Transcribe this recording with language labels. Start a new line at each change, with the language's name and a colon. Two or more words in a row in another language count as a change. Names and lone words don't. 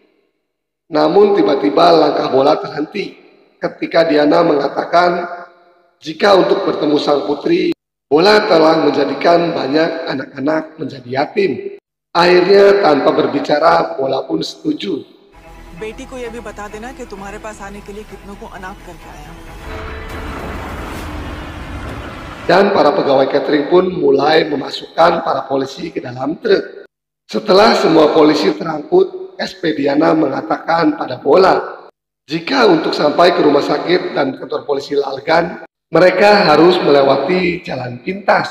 Indonesian: Namun tiba-tiba langkah Bola terhenti ketika Diana mengatakan Jika untuk bertemu sang putri, Bola telah menjadikan banyak anak-anak menjadi yatim. Akhirnya tanpa berbicara, Bola pun setuju.
Hindi: बेटी को यह भी बता देना कि तुम्हारे पास आने के लिए कितनों को अनाथ करके आया हूं।
Indonesian: Dan para pegawai catering pun mulai memasukkan para polisi ke dalam truk. Setelah semua polisi terangkut, SP Diana mengatakan pada Bola, jika untuk sampai ke rumah sakit dan kantor polisi Lalgan, mereka harus melewati jalan pintas.